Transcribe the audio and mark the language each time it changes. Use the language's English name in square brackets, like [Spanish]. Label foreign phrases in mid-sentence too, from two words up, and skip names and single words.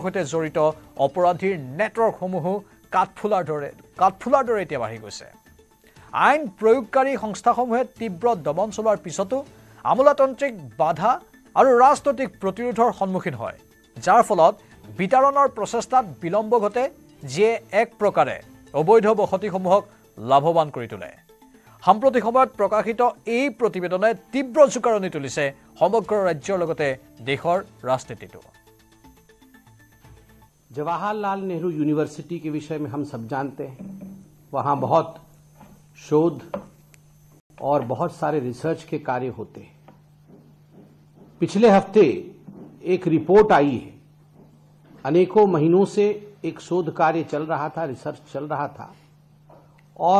[Assamese] সৈতে জড়িত অপৰাধীৰ নেটৱৰ্কসমূহো কাঠফুলাৰ দৰে এতিয়া বাঢ়ি গৈছে আইন প্ৰয়োগকাৰী সংস্থাসমূহে তীব্ৰ দমন চলোৱাৰ পিছতো আমোলাতন্ত্ৰিক বাধা আৰু ৰাজনৈতিক প্ৰতিৰোধৰ সন্মুখীন হয় যাৰ ফলত বিতৰণৰ প্ৰচেষ্টাত বিলম্ব ঘটে যিয়ে এক প্ৰকাৰে অবৈধ বসতিসমূহক লাভৱান কৰি তোলে সাম্প্ৰতিক সময়ত প্ৰকাশিত এই প্ৰতিবেদনে তীব্ৰ জোকাৰণি তুলিছে সমগ্ৰ ৰাজ্যৰ লগতে দেশৰ ৰাজনীতিটো [Hindi] जवाहरलाल नेहरू यूनिवर्सिटी के विषय में हम सब जानते हैं वहाँ बहुत शोध और बहुत सारे रिसर्च के कार्य होते हैं पिछले हफ्ते एक रिपोर्ट आई है अनेकों महीनों से एक शोध कार्य चल रहा था रिसर्च चल रहा था और